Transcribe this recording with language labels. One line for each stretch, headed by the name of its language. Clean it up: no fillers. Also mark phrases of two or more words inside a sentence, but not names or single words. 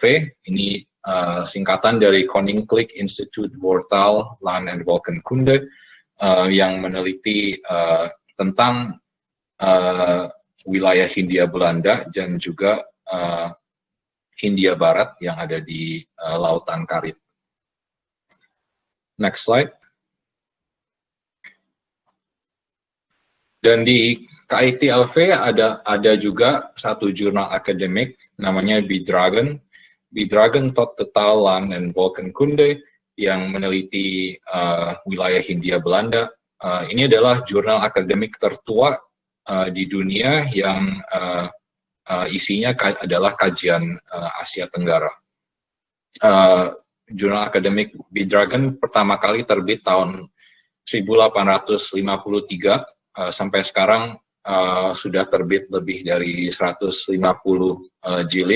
Indonesian: Ini singkatan dari Koninklijk Instituut Voortaal, Land en Volkenkunde, yang meneliti tentang wilayah Hindia Belanda dan juga Hindia Barat yang ada di Lautan Karib.
English: Next slide.
Indonesian: Dan di KITLV ada juga satu jurnal akademik namanya Bidragen tot de taal, land en volkenkunde, yang meneliti wilayah Hindia Belanda. Ini adalah jurnal akademik tertua di dunia yang isinya adalah kajian Asia Tenggara. Jurnal akademik Bidragen pertama kali terbit tahun 1853, sampai sekarang sudah terbit lebih dari 150 jilid.